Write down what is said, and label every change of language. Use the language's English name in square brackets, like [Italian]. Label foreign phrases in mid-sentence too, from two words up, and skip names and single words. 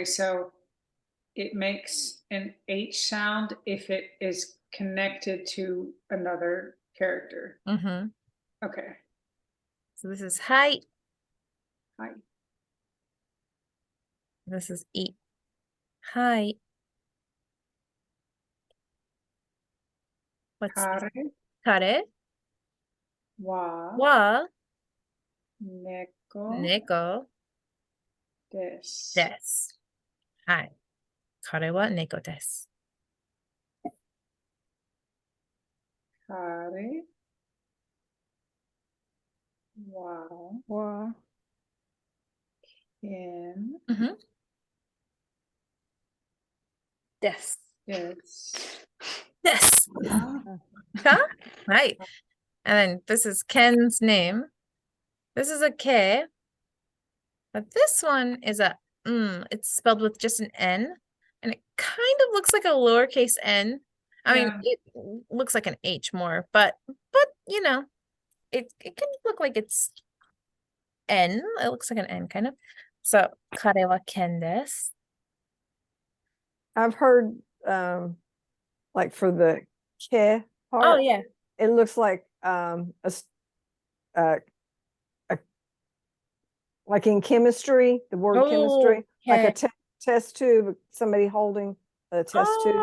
[English] So it makes an H sound if it is connected to another character. Mm-hmm. Okay. So this is hi. Hi. This is E. Hi. What's [Japanese] Kare, kare? wa, Wa. neko, Neko. des. です。はい。彼は猫です. 彼、は, Wa, [English] in Mhm. [Japanese] Des. [English] this. Yes. Ah, Huh? Right. And then this is Ken's name. This is a K. But this one is a it's spelled with just an N. And it kind of looks like a lowercase n. I mean, Yeah. it looks like an H more, but you know, it can look like it's N. It looks like an N kind of. So, [Japanese] 彼はKen desu. [English] I've heard like for the ke Oh part, yeah. it looks like uh, a like in chemistry, the word chemistry, like a Okay. test tube, somebody holding a test tube.